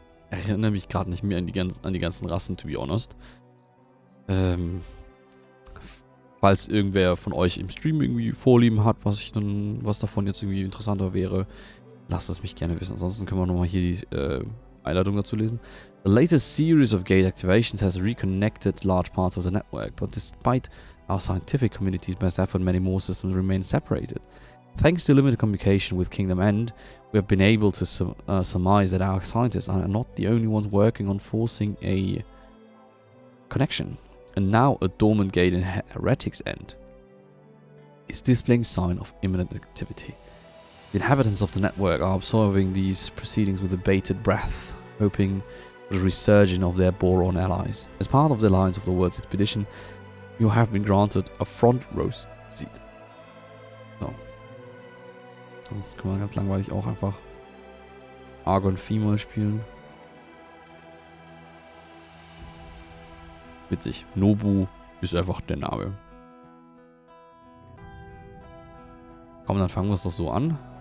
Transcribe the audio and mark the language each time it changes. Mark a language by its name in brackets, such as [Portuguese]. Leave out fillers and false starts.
[German] Ich erinnere mich gerade nicht mehr an die ganzen Rassen, [English] to be honest. [German] Falls irgendwer von euch im Stream irgendwie Vorlieben hat, was davon jetzt irgendwie interessanter wäre, lasst es mich gerne wissen. Ansonsten können wir nochmal hier die Einleitung dazu lesen. [English] The latest series of gate activations has reconnected large parts of the network, but despite our scientific community's best effort, many more systems remain separated. Thanks to limited communication with Kingdom End, we have been able to surmise that our scientists are not the only ones working on forcing a connection. And now a dormant gate in Heretic's End is displaying sign of imminent activity. The inhabitants of the network are absorbing these proceedings with a bated breath, hoping for the resurgence of their Boron allies. As part of the Alliance of the World's expedition, you have been granted a front row seat. [German] So. Sonst kann man ganz langweilig auch einfach Argon Female spielen. Witzig. Nobu ist einfach der Name. Komm, dann fangen wir es doch so an.